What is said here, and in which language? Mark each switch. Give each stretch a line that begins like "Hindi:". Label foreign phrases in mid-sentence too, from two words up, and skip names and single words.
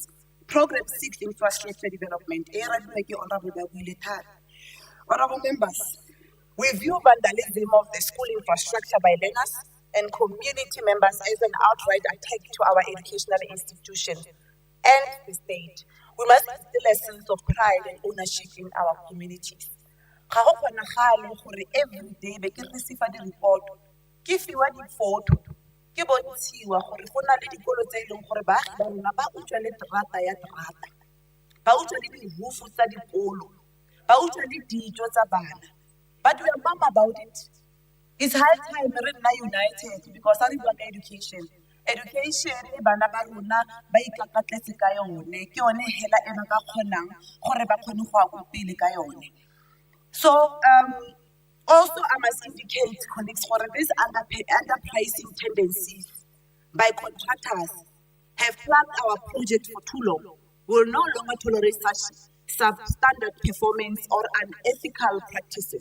English: Program 6, Infrastructure Development. Honorable members, we view vandalism of the school infrastructure by learners and community members as an outright attack to our educational institutions and the state. We must instill a sense of pride and ownership in our communities. Every day, we can receive a report. Give you a photo.
Tswana: Ke bontshiwa gore go na le dikolo tse e leng gore baagi ba rona ba utswa le terata ya terata, ba utswa le dihufu tsa dikolo, ba utswa le dijo tsa bana.
English: But we are mum about it. It's high time
Tswana: re nna
English: united because I want education.
Tswana: Education e bana ba rona ba ikakatletse ka yone, ke yone hela e ba ka kgonang gore ba kgone go ya pele ka yone.
English: So also, I must indicate, colleagues, for this underpricing tendencies by contractors have plagued our project for too long. We will no longer tolerate such substandard performance or unethical practices.